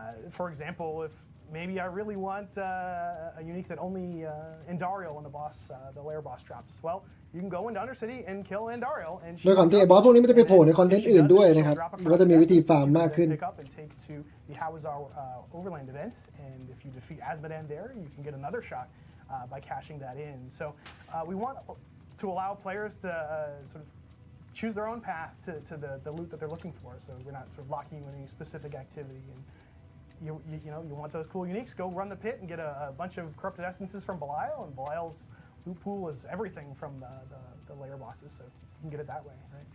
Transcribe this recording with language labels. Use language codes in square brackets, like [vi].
[en] For example, if maybe I really want a unique that only Andariel when the boss, the layer boss drops. Well, you can go into Undercity and kill Andariel. [th] ด้วยความที่บอสพวกนี้มันจะไปโผล่ในคอนเทนต์อื่นด้วยนะครับก็จะมีวิธีฟาร์มมากขึ้น [en] The Hawazar Overland event, and if you defeat Azmodan there, you can get another shot by cashing that in. So we want to allow players to sort of choose their own path to the loot that they're looking for. So we're not sort of locking you in any specific activity. And you want those cool uniques, go run the pit and get a bunch of corrupted essences from Belial, and Belial's loot pool is everything from the layer bosses, so you can get it that way, right?